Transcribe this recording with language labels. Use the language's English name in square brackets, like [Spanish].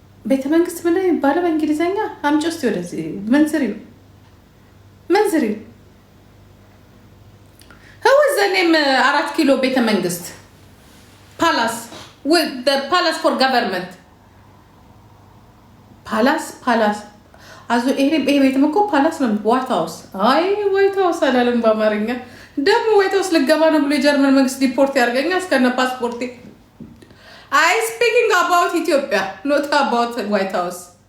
[Amharic] ቤተ መንግስት ምን ይባላል በእንግሊዘኛ? አምጪው እስቲ ወደዚህ መንዝሪው [English] Who is the name [Amharic] 4 ኪሎ ቤተ መንግስት? [English] Palace. With the palace for government. Palace. [Amharic] አዙ ይሄ ቤትም እኮ ፓላስ ነው። ዋይት ሃውስ። አይ ዋይት ሃውስ አላለም በአማርኛ። ደግሞ ዋይት ሃውስ ልገባ ነው ብሎ የጀርመን መንግስት ዲፖርት ያርገኛ እስከነ ፓስፖርቴ። [English] I speaking about Ethiopia, not about White House.